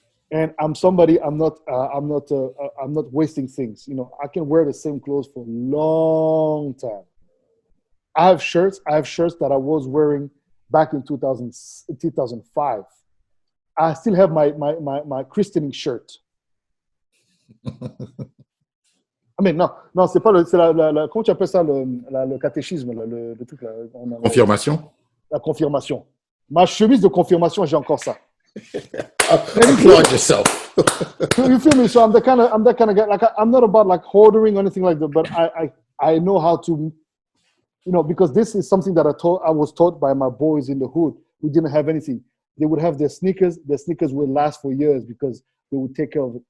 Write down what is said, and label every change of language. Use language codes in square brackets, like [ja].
[en] And I'm not wasting things. I can wear the same clothes for a long time. I have shirts that I was wearing back in 2005. I still have my christening shirt. [fr] I mean, non, c'est pas comment tu appelles ça, le catéchisme, le truc là. [en] Confirmation? [fr] La confirmation. Ma chemise de confirmation, j'ai encore ça. [en] Applaud yourself. You feel me? So I'm that kind of guy. Like, I'm not about like hoarding or anything like that, but I know how to, because this is something that I was taught by my boys in the hood who didn't have anything. They would have their sneakers. Their sneakers would last for years because they would take care of it.